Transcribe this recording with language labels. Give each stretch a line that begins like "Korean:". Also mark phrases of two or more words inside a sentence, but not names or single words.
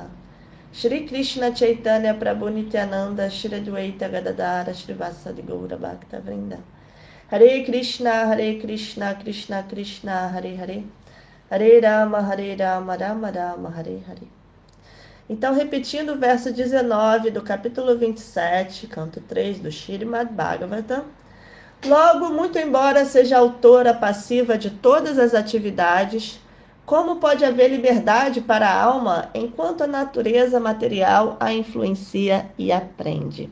Sanskrit: Shri Krishna Chaitanya Prabhu Nityananda Shri Advaita Gadadara Shri Vasadi Gaura Bhakta Vrinda. Hare Krishna, Krishna Krishna, Hare Hare. Hare Rama, Rama Rama, Hare Hare.
Portuguese: Então, repetindo o verso 19 do capítulo 27, canto 3 do Śrīmad Bhagavatam. Logo, muito embora seja autora passiva de todas as atividades, como pode haver liberdade para a alma enquanto a natureza material a influencia e aprende?